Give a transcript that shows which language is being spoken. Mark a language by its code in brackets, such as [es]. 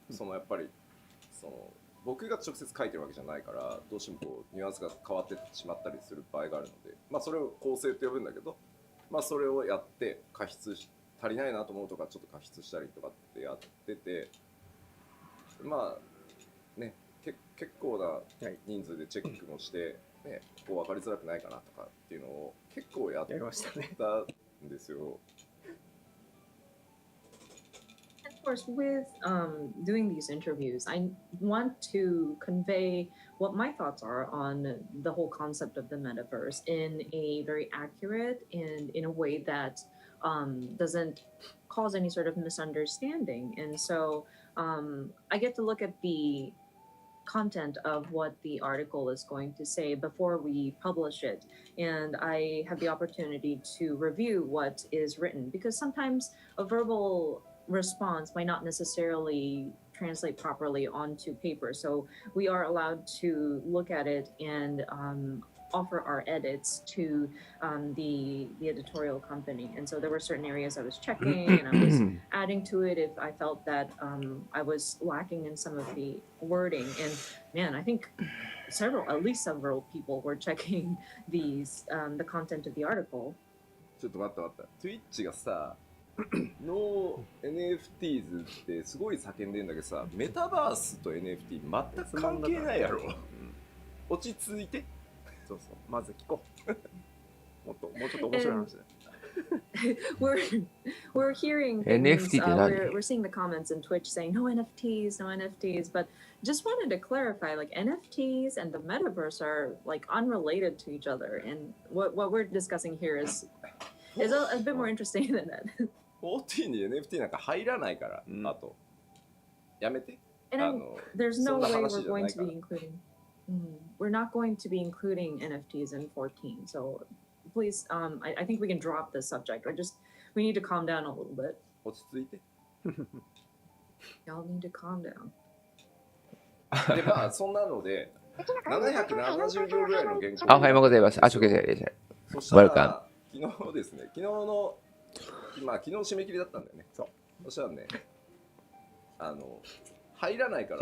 [ja] そのやっぱりその僕が直接書いてるわけじゃないから、どうしてもこうニュアンスが変わってしまったりする場合があるので、まあそれを構成って呼ぶんだけど、まあそれをやって加筆して足りないなと思うとかちょっと加筆したりとかってやってて、まあね、結構な人数でチェックもして、ね、ここ分かりづらくないかなとかっていうのを結構やったんですよ。 [en] Of course, with doing these interviews, I want to convey what my thoughts are on the whole concept of the metaverse in a very accurate and in a way that doesn't cause any sort of misunderstanding. And so I get to look at the content of what the article is going to say before we publish it. And I have the opportunity to review what is written, because sometimes a verbal response might not necessarily translate properly onto paper. So we are allowed to look at it and offer our edits to the editorial company. And so there were certain areas I was checking and I was adding to it if I felt that I was lacking in some of the wording. And man, I think at least several people were checking the content of the article. [ja] ちょっと待った。 Twitch がさ、ノー NFTs ってすごい叫んでんだけどさ、メタバースと NFT 全く関係ないやろ。落ち着いて。そうそう、まず聞こう。もうちょっと面白い話だ。 [en] we're hearing NFT we're seeing the comments in Twitch saying no NFTs, but just wanted to clarify, like NFTs and the metaverse are like unrelated to each other, and what we're discussing here is a bit more interesting than that. [ja] 14に NFT なんか入らないから、あとやめて。 [en] There's no way we're going to be including. We're not going to be including NFTs in 14, so please, I think we can drop this subject. We need to calm down a little bit. [ja] 落ち着いて。 [en] Y'all need to calm down. [ja] で、まあそんなので770行ぐらいの原稿。おはようございます。あ、初見で。そしたら昨日ですね。昨日締め切りだったんだよね。そしたらね、入らないから